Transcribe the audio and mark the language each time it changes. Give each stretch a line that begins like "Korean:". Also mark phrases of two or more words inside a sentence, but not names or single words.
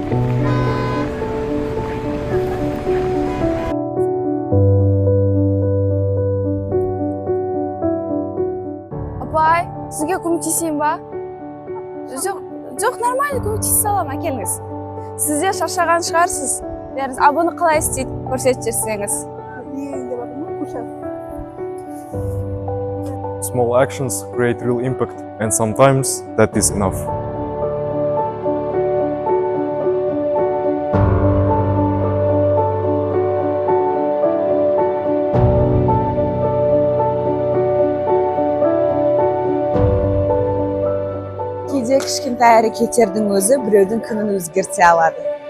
Kazakh: Апай, сізге көмектесейін ба? Жоқ, нормально көмектесе аламын, әкеліңіз. Сіз де шаршаған шығарсыз. Бәріңіз бұны қалай істейді, көрсетіп жіберсеңіз.
English: Small actions create real impact, and sometimes that is enough.
Kazakh: Кейде кішкентай әрекеттердің өзі біреудің күнін өзгерте алады.